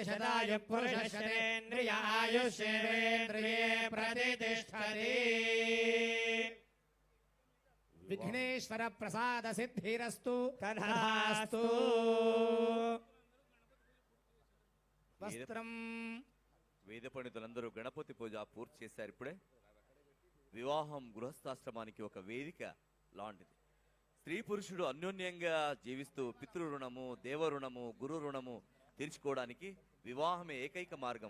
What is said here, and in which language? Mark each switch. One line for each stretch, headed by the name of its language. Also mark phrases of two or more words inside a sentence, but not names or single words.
Sanskrit: शतायुः पुरुषः शतेन्द्रिय आयुष्येवेन्द्रिये प्रतिष्ठति विघ्नेश्वर प्रसाद सिद्धिरस्तु तथास्तु वस्त्रं
Telugu: వేద పండితులందరూ గణపతి పూజ పూర్తి చేశారు. ఇప్పుడే వివాహం గృహస్థాశ్రమానికి ఒక వేదిక లాంటిది. స్త్రీ పురుషుడు అన్యోన్యంగా జీవిస్తూ పితృ రుణము, దేవ రుణము, గురు రుణము తీర్చుకోవడానికి వివాహమే ఏకైక మార్గం.